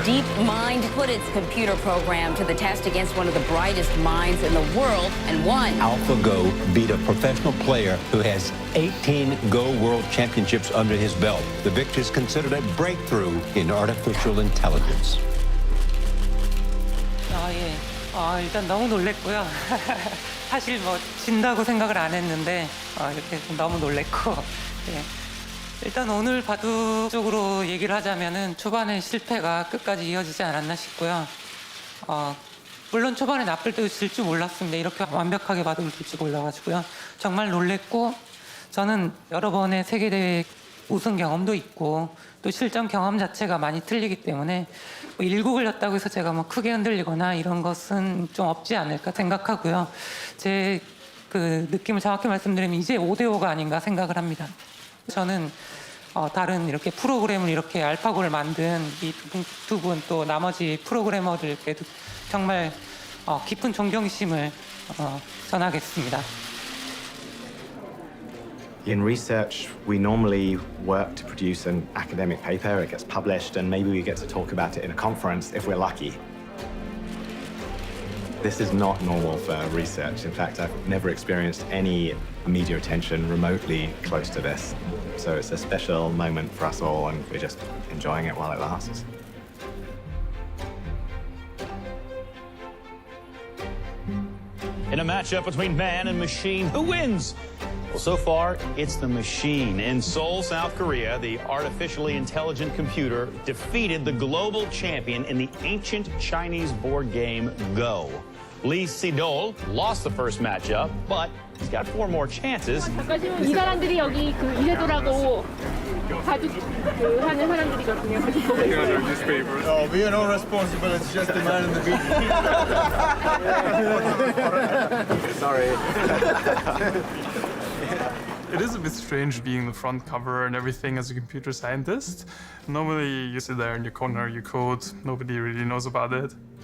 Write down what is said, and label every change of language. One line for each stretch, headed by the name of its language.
English: DeepMind put its computer program to the test against one of the brightest minds in the world and won. AlphaGo beat a professional player who has 18 Go World Championships under his belt. The victory is considered a breakthrough in artificial intelligence.
Korean: 일단 너무 놀랬고요. 사실 뭐 진다고 생각을 안 했는데 이렇게 너무 놀랬고. 예. 일단 오늘 바둑 쪽으로 얘기를 하자면은 초반에 실패가 끝까지 이어지지 않았나 싶고요. 물론 초반에 나쁠 때도 질 줄 몰랐습니다. 이렇게 완벽하게 바둑을 둘 줄 몰라가지고요. 정말 놀랬고 저는 여러 번의 세계대회 우승 경험도 있고 또 실전 경험 자체가 많이 틀리기 때문에 뭐 일구 걸렸다고 해서 제가 뭐 크게 흔들리거나 이런 것은 좀 없지 않을까 생각하고요. 제 그 느낌을 정확히 말씀드리면 이제 5대5가 아닌가 생각을 합니다. 저는 다른 이렇게 프로그램을 이렇게 알파고를 만든 이 두 분 또 나머지 프로그래머들께도 정말 깊은 존경심을 전하겠습니다.
English: In research, we normally work to produce an academic paper, it gets published, and maybe we get to talk about it in a conference if we're lucky. This is not normal for research. In fact, I've never experienced any media attention remotely close to this. So it's a special moment for us all, and we're just enjoying it while it lasts. In a matchup between man and machine, who wins? Well, so far, it's the machine. In Seoul, South Korea, the artificially intelligent computer defeated the global champion in the ancient Chinese board game Go. Lee-Sedol lost the first matchup, but he's got 4 more chances.
Korean: 잠깐 지금 이 사람들이 여기 그 이세돌하고 바둑 그 하는 사람들이거든요. 같이 보고 있어요.
English: Oh, we are not responsible. It's just the man in the beat. Sorry. It is a bit strange being the front cover and everything as a computer scientist. Normally, you sit there in your corner, you code, nobody really knows about it.